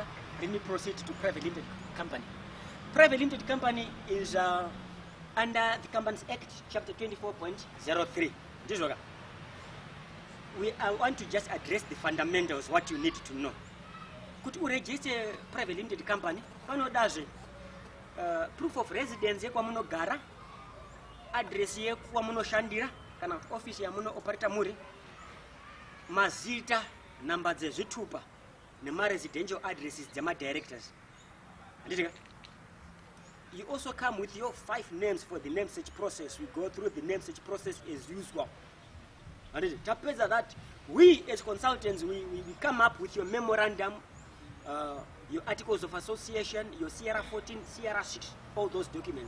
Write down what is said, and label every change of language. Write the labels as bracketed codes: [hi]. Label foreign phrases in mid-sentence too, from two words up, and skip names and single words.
[en] Let me proceed to private limited company. Private limited company is under the Companies Act, Chapter 24.03. I want to just address the fundamentals, what you need to know. Could you register a private limited company? Proof of residence [sn] ye kwa muno gara, address ye kwa muno shandira, kana office ya muno operator muri, mazita, number zitupa, nema [en] residential addresses [sn] jama directors. [en] You also come with your 5 names for the name search process. We go through the name search process as usual. And it happens that we as consultants, we come up with your memorandum, your articles of association, your CRA 14, CRA 6, all those documents.